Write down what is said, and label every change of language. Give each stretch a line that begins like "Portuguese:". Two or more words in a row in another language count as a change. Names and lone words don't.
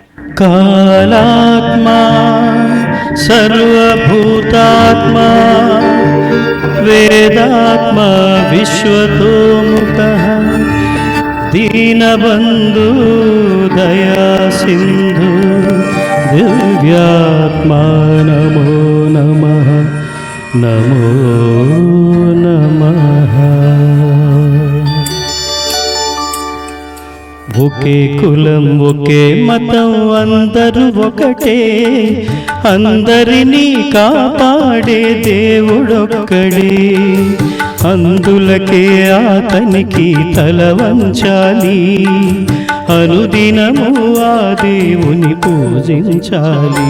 Sanskrit: कालात्मा सर्वभूतात्मा वेदात्मा विश्वतोमुखः दीनबन्धु दया सिन्धु दिव्यात्मा नमो नमः नमो नमः।
Telugu: ఒకే కులం ఒకే మతం అందరూ ఒకటే, అందరినీ కాపాడే దేవుడొక్కడే, అందులకే అతనికి తల వంచాలి, అనుదినము ఆ దేవుని పూజించాలి।